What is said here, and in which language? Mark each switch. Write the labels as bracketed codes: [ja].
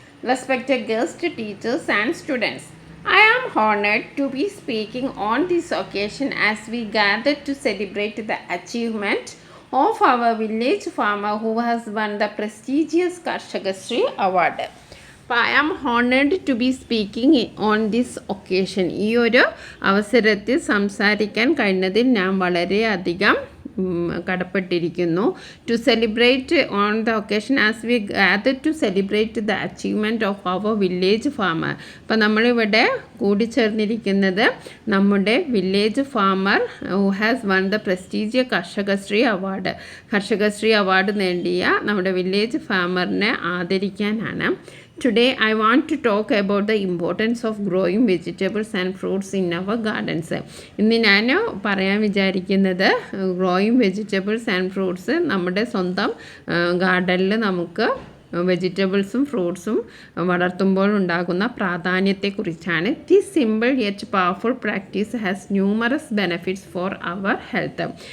[en] Respected guest, teachers and students, I am honored to be speaking on this occasion as we gather to celebrate the achievement of our village farmer who has won the prestigious Karshagashri Award. അപ്പോൾ I am honoured to be speaking on this occasion. [ml] ഈ ഒരു അവസരത്തിൽ സംസാരിക്കാൻ കഴിഞ്ഞതിൽ ഞാൻ വളരെയധികം കടപ്പെട്ടിരിക്കുന്നു. [en] To celebrate on the occasion as we gather to celebrate the achievement of our village farmer. [ml] അപ്പോൾ നമ്മളിവിടെ കൂടിച്ചേർന്നിരിക്കുന്നത് നമ്മുടെ village farmer [en] Who has won the prestigious Karshakasree award. [ml] Karshakasree award നേടിയ നമ്മുടെ village ഫാമറിനെ ആദരിക്കാനാണ്. [en] Today I want to talk about the importance of growing vegetables and fruits in our gardens. [ml] ഇന്ന് ഞാൻ പറയാൻ വിചാരിക്കുന്നത് [en] growing vegetables and fruits [ml] നമ്മുടെ സ്വന്തം ഗാർഡനിൽ നമുക്ക് വെജിറ്റബിൾസും ഫ്രൂട്ട്സും വളർത്തുമ്പോൾ ഉണ്ടാകുന്ന പ്രാധാന്യത്തെക്കുറിച്ചാണ്. [en] This simple yet powerful practice has numerous benefits for our health.